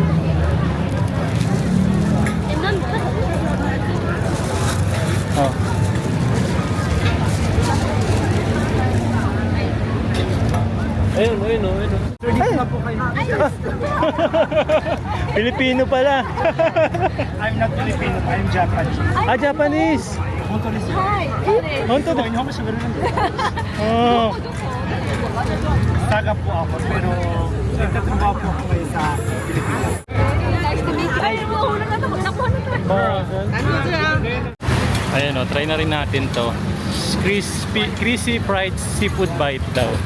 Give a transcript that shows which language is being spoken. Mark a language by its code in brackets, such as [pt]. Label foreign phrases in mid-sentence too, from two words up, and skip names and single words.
[tl] Oh. Ayun, ayun, ayun. Ay. Pilipino pala. [en] I'm not Filipino, I'm Japanese. Ah, Japanese. [ja] 本当ですよ。本当だ。日本語喋れるんですよ。 [tl] Oh. Taga po ako, pero nagtatrabaho po ako ngayon sa Pilipinas. [en] Nice to meet you. [tl] Ay, mahulog na ito. Nakuha na ito. Ayan, oh, try na rin natin to. [en] Crispy fried seafood bite [tl] daw.